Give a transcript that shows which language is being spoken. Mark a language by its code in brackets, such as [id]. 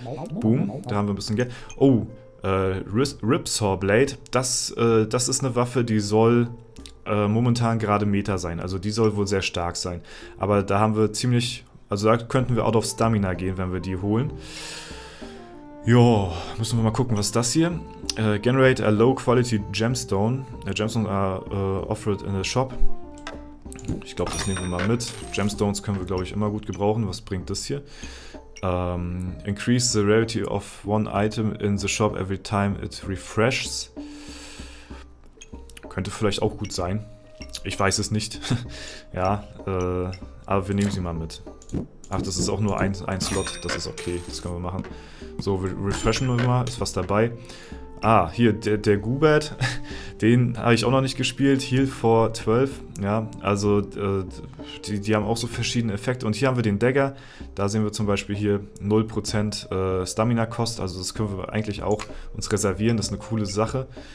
[de] Boom, da haben wir ein bisschen Geld. Oh, Ripsaw Blade, das ist eine Waffe, die soll momentan gerade Meta sein. Also die soll wohl sehr stark sein. Aber da haben wir ziemlich, also da könnten wir out of Stamina gehen, wenn wir die holen. Jo, müssen wir mal gucken, was ist das hier? [en] Generate a low quality gemstone. Gemstones are offered in the shop. [de] Ich glaube, das nehmen wir mal mit. Gemstones können wir, glaube ich, immer gut gebrauchen. Was bringt das hier? [en] Increase the rarity of one item in the shop every time it refreshes. [de] Könnte vielleicht auch gut sein. Ich weiß es nicht. Ja, aber wir nehmen sie mal mit. Ach, das ist auch nur ein Slot. Das ist okay. Das können wir machen. So, refreshen wir mal. Ist was dabei. Ah, hier, der Gubat, den habe ich auch noch nicht gespielt, [en] Heal for 12, [de] ja, also die haben auch so verschiedene Effekte und hier haben wir den Dagger, da sehen wir zum Beispiel hier 0% Stamina-Kost, also das können wir eigentlich auch uns reservieren, das ist eine coole Sache.